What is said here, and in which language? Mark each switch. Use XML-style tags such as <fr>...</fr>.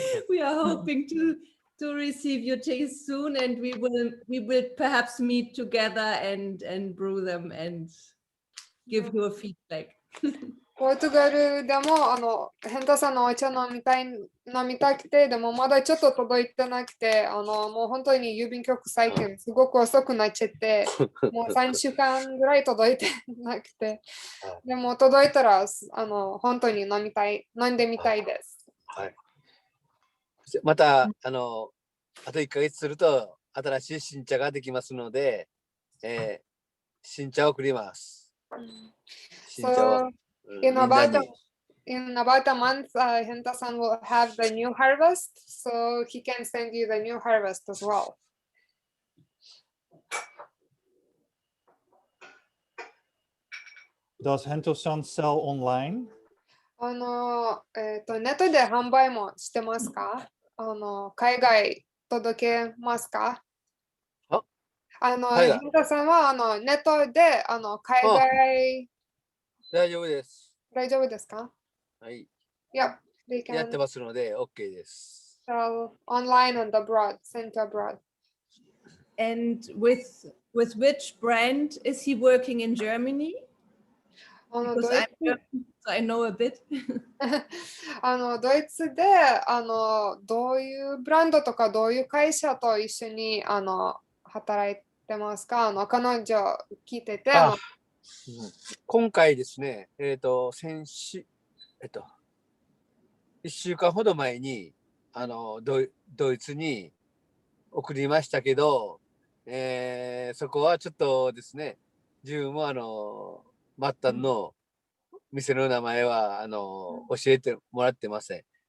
<en>We are hoping to receive your taste soon, and we will perhaps meet together and brew them and give you a feedback.</en> <ja>ポルトガルでもヘンタさんのお茶飲みたくて、でもまだちょっと届いてなくて、もう本当に郵便局最近すごく遅くなっちゃって、もう3週間ぐらい届いてなくて、でも届いたら本当に飲んでみたいです。はい。またあと1ヶ月すると新しい新茶ができますので、新茶を送ります。新茶を。</ja> <en>In about a month, Henta-san will have the new harvest, so he can send you the new harvest as well. Does Henta-san sell online?</en> <ja>ネットで販売もしてますか？海外届けますか？ Henta-san はネットで海外大丈夫です。大丈夫ですか？はい。</ja> <en>Yep, they can</en> <ja>やってますので OK です。</ja> <en>sell online and abroad, sent abroad. And with which brand is he working in Germany? Because I'm German, so I know a bit.</en> <ja>ドイツでどういうブランドとかどういう会社と一緒に働いてますか？彼女聞いてて。今回ですね、1週間ほど前にドイツに送りましたけど、そこはちょっとですね、自分も末端の店の名前は教えてもらってません。</ja>